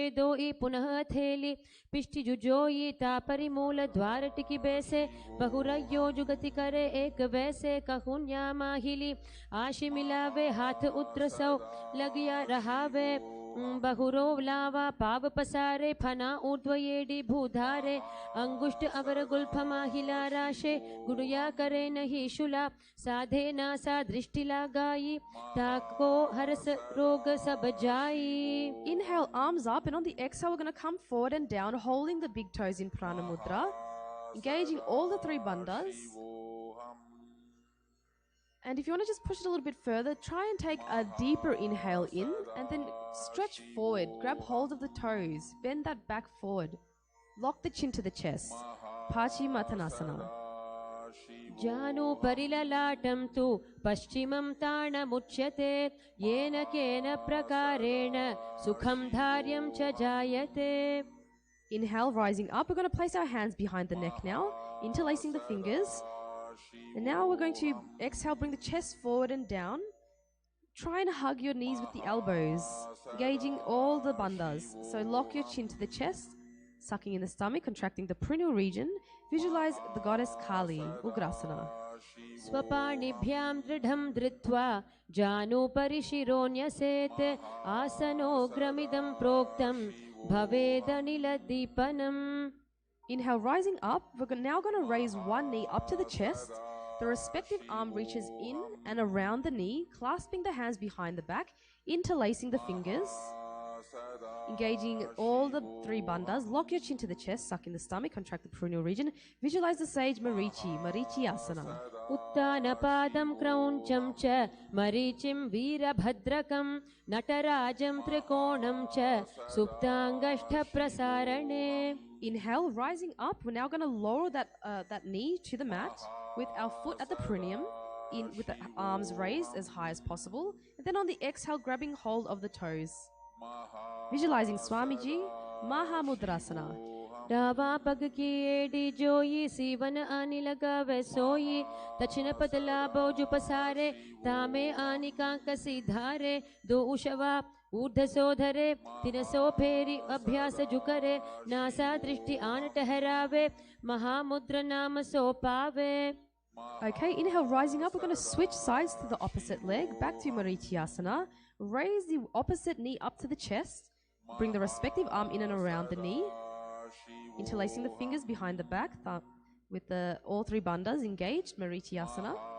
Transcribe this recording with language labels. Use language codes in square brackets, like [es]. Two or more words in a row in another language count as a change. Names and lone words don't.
[hi] दो ई पुनः हथेली पिष्टि जुजोई तापरिमूल द्वार टिकी बैसे बहुरयो जुगति करे एक वैसे कहुन्या माहिली आशि मिलावे हाथ उत्र सौ लगिया रहावे बहुरो लावा पाव पसारे फना ऊर्ध्वयेडी भूधारे अंगुष्ठ अवर गुल्फ माहिला राशे गुड़िया करे नहीं शुला साधे नासा दृष्टि लगाई ताको हरस रोग सब जाई. [en] Inhale, arms up, and on the exhale, we're going to come forward and down, holding the big toes in Prana Mudra, engaging all the three bandhas. And if you want to just push it a little bit further, try and take a deeper inhale in and then stretch forward, grab hold of the toes, bend that back forward, lock the chin to the chest. Pachimatanasana. [sa] Janu parilalatam tu paschimam tarnamuchyate yena kena prakarena sukham dharyam cha jayate. [en] Inhale, rising up. We're going to place our hands behind the neck now, interlacing the fingers. And now we're going to exhale, bring the chest forward and down. Try and hug your knees with the elbows, engaging all the bandhas. So lock your chin to the chest, sucking in the stomach, contracting the perineal region. Visualize the goddess Kali, Ugrasana. [sa] Swaparnibhyam dridham dritva janu parishironyasete asano gramidam proktam bhavedanila deepanam. [en] Inhale, rising up. We're now going to raise one knee up to the chest. The respective arm reaches in and around the knee, clasping the hands behind the back, interlacing the fingers, engaging all the three bandhas. Lock your chin to the chest, suck in the stomach, contract the perineal region. Visualize the sage Marichi Asana. [sa] Uttanapadam krauncham cha marichim veerabhadrakam natarajam trikonam cha suptangashtha prasarane. [en] Inhale, rising up. We're now going to lower that knee to the mat with our foot at the perineum, with the arms raised as high as possible. And then on the exhale, grabbing hold of the toes. Visualizing Swamiji, Mahamudrasana. [hi] डावा पग की एडी जोई सीवन आनी लगावे सोई दक्षिण पतला बोजु पसारे तामे आनी कांकसी धारे दो उशवा ऊर्ध सोधरे तिनसो फेरी अभ्यास जुकरे नासा दृष्टि आन ठहरावे महामुद्र नाम सो पावे. [en] Okay, inhale, rising up. We're going to switch sides to the opposite leg, back to Marityasana. Raise the opposite knee up to the chest. Bring the respective arm in and around the knee. Interlacing the fingers behind the back, with all three bandhas engaged, Marityasana.